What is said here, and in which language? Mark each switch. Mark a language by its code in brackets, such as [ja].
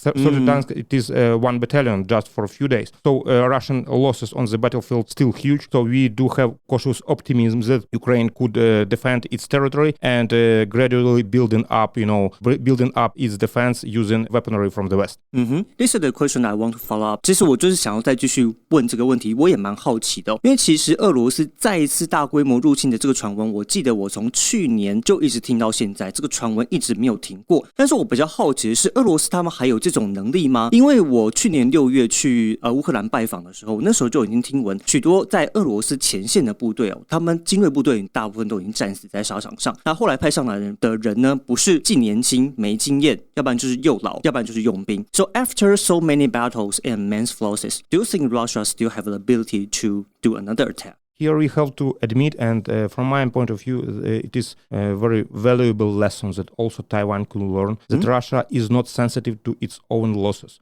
[en] 30 tanks, it is one battalion just for a few days. So Russian losses on the battlefield still huge. So we do have cautious optimism that Ukraine could defend its territory and gradually building up its defense using weaponry from the West. This is the question I want to follow up. [zh] 其实我就是想要再继续问这个问题，我也蛮好奇的因为其实俄罗斯再一次大规模入侵的这个传闻，我记得我从去年就一直听到现在，这个传闻一直没有停过。但是我比较好奇的是，俄罗斯他们还有这种能力吗？因为我去年6月去乌克兰拜访的时候，那时候就已经听闻许多在俄罗斯前线的部队他们精锐部队大部分都已经战死在沙场上。那后来派上来的人呢，不是既年轻没经验，要不然就是又老，要不然就是佣兵。 [en] So after so many battles and men's losses, do you think Russia still have the ability to do another attack? Here we have to admit, and from my point of view, it is a very valuable lesson that also Taiwan could learn, that Russia is not sensitive to its own losses.